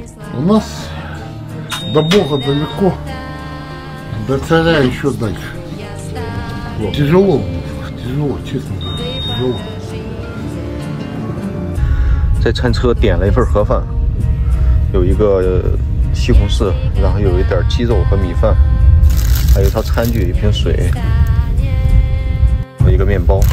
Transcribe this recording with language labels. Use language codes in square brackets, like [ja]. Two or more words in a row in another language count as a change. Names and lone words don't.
[ru] У нас до Бога далеко, до царя еще дальше. Вот. Тяжело, честно говоря, тяжело. [zh] 在餐车点了一份盒饭，有一个西红柿，然后有一点鸡肉和米饭，还有一套餐具、一瓶水和一个面包。